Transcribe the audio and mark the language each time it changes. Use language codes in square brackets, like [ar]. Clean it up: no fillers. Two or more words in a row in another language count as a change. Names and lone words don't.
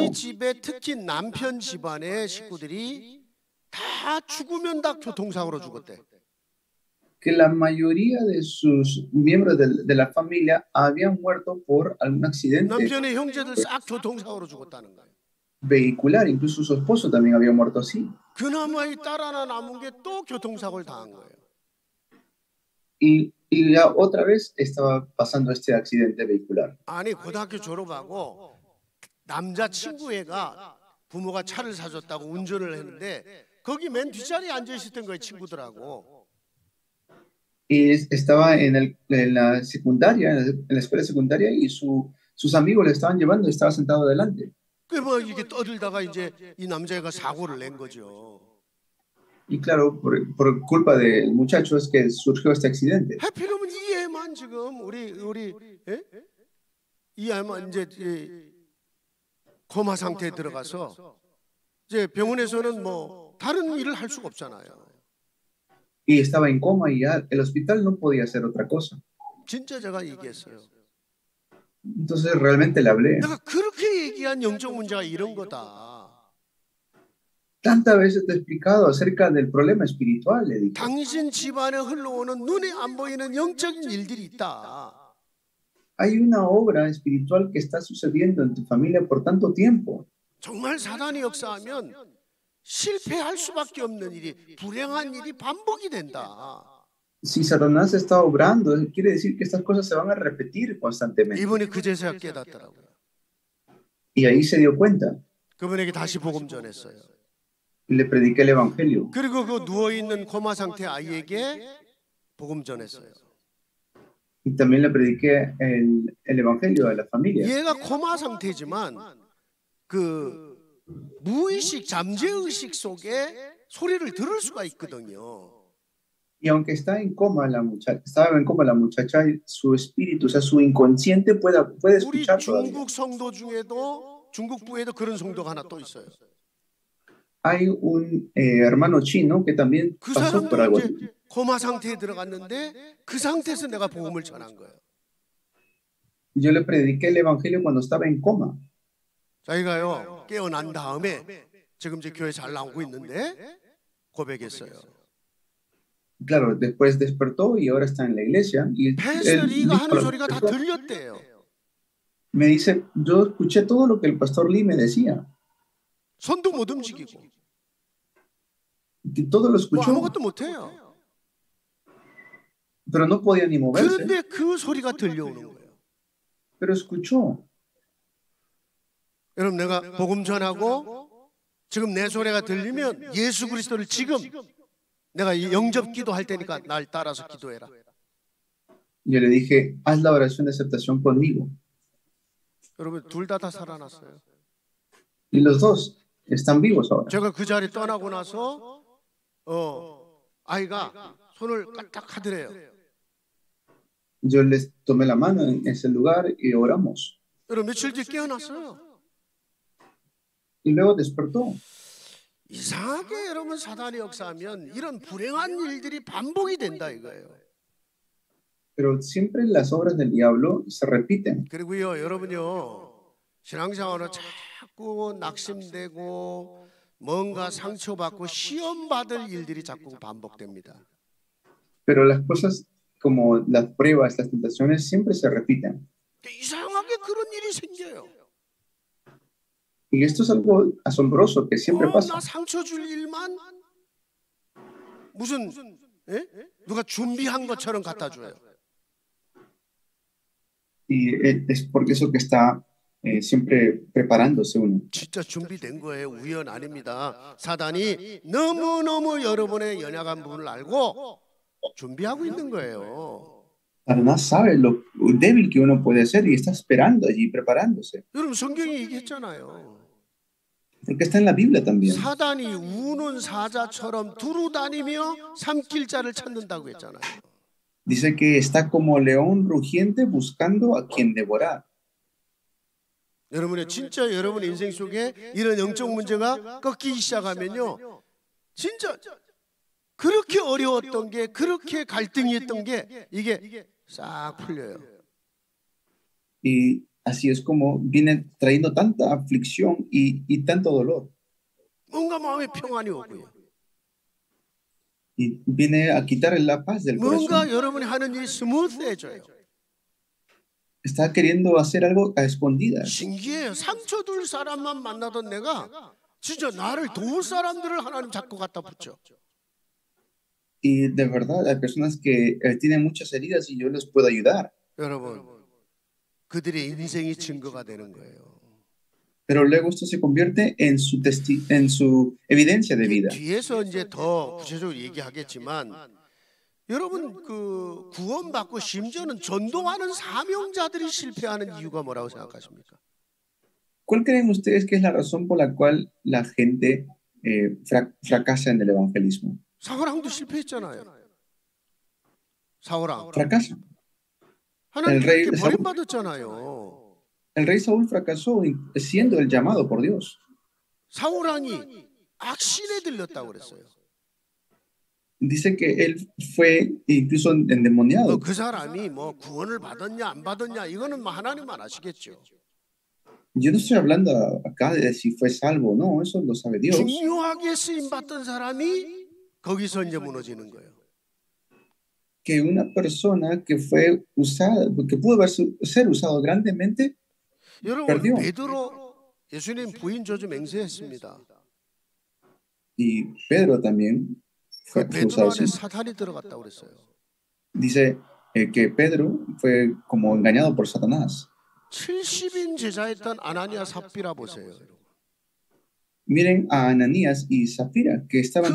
[ko] 자기 집에 특히 남편 집안의 식구들이 다 죽으면 다 교통사고로 죽었대. [es] que la mayoría de sus miembros de la familia habían muerto por algún accidente [ko] 남편의 형제들 싹 교통사고로 죽었다는 거예요. [es] vehicular. Incluso su esposo también había muerto así. [ko] 그나마 이 딸 하나 남은 게 또 교통사고를 당한 거예요. [es] Y ya otra vez estaba pasando este accidente vehicular. [ko] 아니 고등학교 졸업하고 남자 친구 애가 부모가 차를 사줬다고 운전을 했는데 거기 맨 뒷자리에 앉아 있었던 거예요, 친구들하고. [es] Y estaba en la secundaria, en la escuela secundaria, y sus amigos le estaban llevando y estaba sentado adelante. [ko] 그 뭐 이렇게 떠들다가 이제 이 남자애가 사고를 낸 거죠. [es] Y claro, por culpa del muchacho es que surgió este accidente. [ko] 하필이면 이 애만 지금 우리 예? 이 애만 이제 코마 상태에 들어가서 이제 병원에서는 뭐 다른 일을 할 수가 없잖아요. [es] Y estaba en coma y ya el hospital no podía hacer otra cosa. [ko] 진짜 제가 얘기했어요. [es] Entonces realmente le hablé. [ko] 내가 그렇게 얘기한 영적 문제가 이런 거다. [es] Tantas veces te he explicado acerca del problema espiritual, le dije. [ko] 당신 집안에 흘러오는 눈에 안 보이는 영적인 일들이 있다. [es] Hay una obra espiritual que está sucediendo en tu familia por tanto tiempo. [ko] 정말 사단이 역사하면 실패할 수밖에 없는 일이, 불행한 일이 반복이 된다. [es] Si Satanás está obrando, quiere decir que estas cosas se van a repetir constantemente. [ko] 이분이 그제서야 깨닫더라고요. [es] Y ahí se dio cuenta. [ko] 그분에게 다시 복음 전했어요. [es] Y le prediqué el evangelio. [ko] 그리고 그 누워 있는 코마 상태 아이에게 복음 전했어요. [es] Y también le prediqué el evangelio a la familia. [ko] 얘가 코마 상태지만 그 무의식, 잠재의식 속에 소리를 들을 수가 있거든요. [es] Y aunque está en coma estaba en coma la muchacha, su espíritu, o sea, su inconsciente puede [ko] 우리 [es] escuchar todavía. [ko] 중국 성도 중에도 중국부에도 그런 성도가 하나 또 있어요. [es] Hay un hermano chino que también [ko] 그 [es] pasó por algo [ko] 사람도 [es] así. [ko] 이제 코마 상태에 들어갔는데 그 상태에서 내가 복음을 전한 거예요. [es] Yo le prediqué el evangelio cuando estaba en coma. [ko] 자기가요 깨어난 다음에 지금 제 교회 잘 나오고 있는데 고백했어요. [es] Claro, después despertó y ahora está en la iglesia. Y [ko] 패스터 [es] él [ko] 리가 [es] dijo [ko] 하는 소리가 다 들렸대요. [es] me dice, yo escuché todo lo que el pastor Lee me decía. [ko] 손도 못 움직이고 [es] Que todo lo [ko] 뭐 [es] escuchó, [ko] 아무것도 못해요. [es] pero no podía ni moverse. [ko] 그런데 그 소리가 들려오는 거예요. [es] Pero escuchó. [ko] 여러분 내가 복음 전하고 지금 내 소리가 들리면 예수 그리스도를 지금 내가 영접 기도할 테니까 날 따라서 기도해라. [es] Yo le dije, haz la oración de aceptación conmigo. [ko] 여러분 둘 다 살아났어요. [es] Y los dos están vivos ahora. [ko] 제가 그 자리 떠나고 나서 아이가 손을 까딱 하더래요. [es] Yo les tomé la mano en ese lugar y oramos. [ko] 여러분 며칠 뒤에 깨어났어요. [es] Y luego despertó. [ko] 이상하게 여러분 사단이 역사하면 이런 불행한 일들이 반복이 된다 이거예요. [es] Pero siempre las obras del diablo se repiten. [ko] 그리고요 여러분요 신앙생활은 자꾸 낙심되고 뭔가 상처받고 시험받을 일들이 자꾸 반복됩니다. [es] Pero las cosas como las pruebas, las tentaciones siempre se repiten. [ko] 이상하게 그런 일이 생겨요. [es] Y esto es algo asombroso que siempre [ko] 나 [es] pasa. [ko] 상처 줄 일만 무슨 누가 준비한 것처럼 갖다 줘요. [es] Y es porque eso que está siempre preparándose uno. [ko] 진짜 준비된 거예요. 우연 아닙니다. 사단이 너무너무 여러분의 연약한 부분을 알고 준비하고 있는 거예요. [es] Satanás sabe lo débil que uno puede ser y está esperando allí, preparándose. [ko] 여러분 성경이 얘기했잖아요. [es] Porque está en la Biblia también. [ko] 사단이 우는 사자처럼 두루 다니며 삼킬 자를 찾는다고 했잖아요. [es] Dice que está como león rugiente buscando a quien devorar. [ko] 여러분의 진짜 여러분의 인생 속에 이런 영적 문제가 꺾이기 시작하면요, 진짜 그렇게 어려웠던 게, 그렇게 갈등이었던 게 이게 싹 풀려요. [es] Y así es como viene trayendo tanta aflicción y tanto dolor. [ko] 뭔가 마음에 평안이 오고요. [es] Y viene a quitar la paz del [ko] 뭔가 [es] corazón. [ko] 여러분이 하는 일이 스무스해져요. [es] Está queriendo hacer algo a escondidas. [ko] 신기해요. 상처 줄 사람만 만나던 내가 진짜 나를 도울 사람들을 하나님 자꾸 갖다 붙여. [es] Y de verdad, hay personas que tienen muchas heridas y yo les puedo ayudar. [ko] 여러분, 그들의 인생이 증거가 되는 거예요. [es] Pero luego esto se convierte en su evidencia de vida. [ko] 뒤에서 이제 더 구체적으로 얘기하겠지만, 여러분 그 구원받고 심지어는 전도하는 사명자들이 실패하는 이유가 뭐라고 생각하십니까? [es] ¿Cuál creen ustedes que es la razón por la cual la gente fracasa en el evangelismo? [ko] 사울왕도 실패했잖아요. 사울왕 [es] Fracasa. [ko] 하나님 [es] el rey [ko] 그렇게 [es] Saúl. [ko] 버림받았잖아요. [es] El rey Saúl fracasó siendo el llamado por Dios. [ko] 사울왕이 악신에 들렸다고 그랬어요. [es] Dice que él fue incluso endemoniado. [ko] 그 사람이 뭐 구원을 받았냐 안 받았냐 이거는 뭐 하나님만 아시겠죠. [es] Yo no estoy hablando acá de si fue salvo o no, eso lo sabe Dios. [ko] 중요하게 쓰임 받던 사람이 거기서 이제 무너지는 거예요. [es] Que una persona que fue usada, que pudo ser usado grandemente, [ko] 여러분 [es] perdió. [ko] 베드로 예수님 부인 저주 맹세했습니다. [es] Y Pedro también fue [ko] 베드로 [es] usado. [ko] 안에 사탄이 들어갔다고 그랬어요. [es] Dice que Pedro fue como engañado por Satanás. [ko] 70인 제자였던 아나니아 삽비라 보세요. [es] Miren a Ananías y Zafira, que estaban